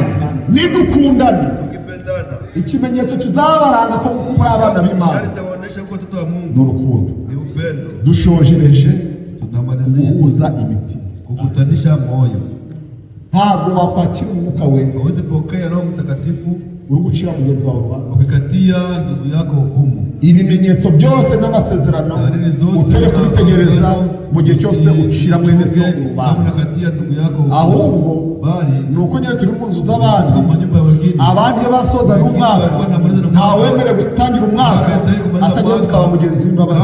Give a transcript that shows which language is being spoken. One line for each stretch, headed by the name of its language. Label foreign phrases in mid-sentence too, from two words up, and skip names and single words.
Kinyarwanda: Nidukundana ikimenyetso kizabaranga ko muri abana b'Imana n'urukundo. Dushojereje guhuza imitima,
Swahili: kukutanisha moyo.
Kinyarwanda: Ntabwo wakwakira umwuka wera
Swahili: hawezi pokea Roho Mtakatifu
Kinyarwanda: uri gucira mugenzi wawe urubanza,
Swahili: ukikatia ndugu yako hukumu.
Kinyarwanda: Ibimenyetso byose n'amasezerano utere kubitegereza mu gihe cyose ushira mwene so urubanza. Ahubwo ni uko nyine turi mu nzu z'abandi, abandi iyo basoza n'umwaka ntawemere gutangira umwaka atagiye gusaba mugenzi w'imbabazi.